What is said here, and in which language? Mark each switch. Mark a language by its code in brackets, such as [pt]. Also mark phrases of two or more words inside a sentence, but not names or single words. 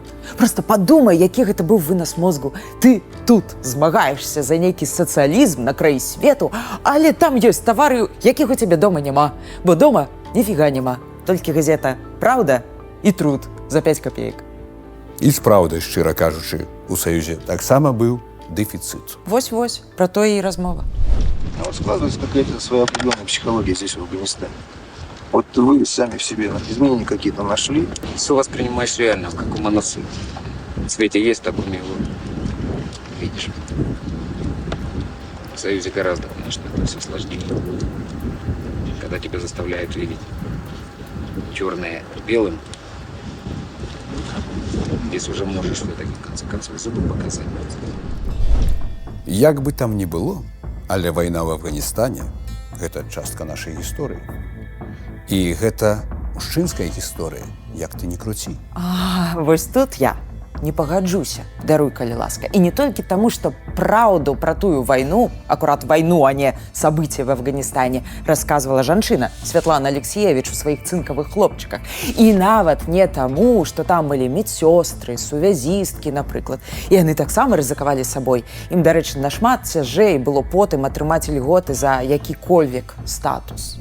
[be] Просто падумай, які гэта быў вынас мозгу. Ты тут змагаешся за нейкі сацыялізм на краі свету, але там ёсць тавары, якіх у цябе дома няма. Бо дома ніфіга няма. Толькі газета «Праўда» і «Труд» за 5 копеек. І з праўдай, шчыра кажучы, у Саюзе таксама быў дэфіцыт. Вось-вось, пра тое і размова. [ru] А вот складывается какая-то своя определенная психология здесь, в Афганистане. Вот вы сами в себе изменения какие-то нашли? Все воспринимаешь реально, как у монасы. В свете есть, так и его видишь. В Союзе гораздо, конечно, это все сложнее. Когда тебя заставляют видеть черное белым, здесь уже можешь все-таки в конце концов зубы показать. [be] Як бы там ні было, але вайна ў Афганістане – гэта частка нашай гісторыі. І гэта мужчынская гісторыя, як ты не круці. Вось тут я не пагаджуся, даруй, калі ласка. І не толькі таму, што праўду пра тую вайну, акурат вайну, а не [ru] события в [be] Афганістане, расказвала жанчына Святлана Алексеевич у сваіх цынкавых хлопчыках. І нават не таму, што там былі медсёстры, сувязісткі, напрыклад. І яны таксама рызыкавалі сабой. Ім, дарэчы, нашмат цяжэй было потым атрымаць льготы за які-кольвек статус.